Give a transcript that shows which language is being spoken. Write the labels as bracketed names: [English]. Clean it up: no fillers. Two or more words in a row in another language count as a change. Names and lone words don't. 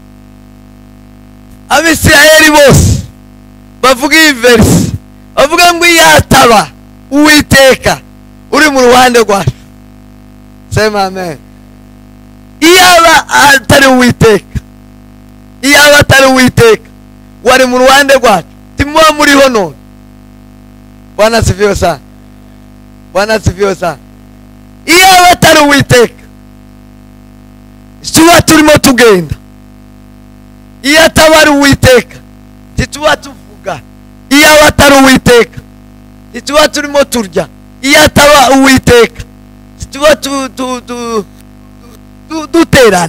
[Kinyarwanda] Abisirayeli bose bavuga iyi verse, bavuga ngo yataba Uwiteka uri mu ruhande rwacu. [Swahili] Sema amen. [Kinyarwanda] Iyaba atari Uwiteka, iyaba atari Uwiteka wari mu ruhande rwacu, timuba muriho none. [Swahili] Bwana sifiwe sana. Bwana sifiwe sana. [Kinyarwanda] Iyaba atari Uwiteka tuba turimo tugenda, iyo ataba ari Uwiteka tituba tuvuga, iyo atari Uwiteka tituba turimo turya, iyo ataba Uwiteka tituba duterana.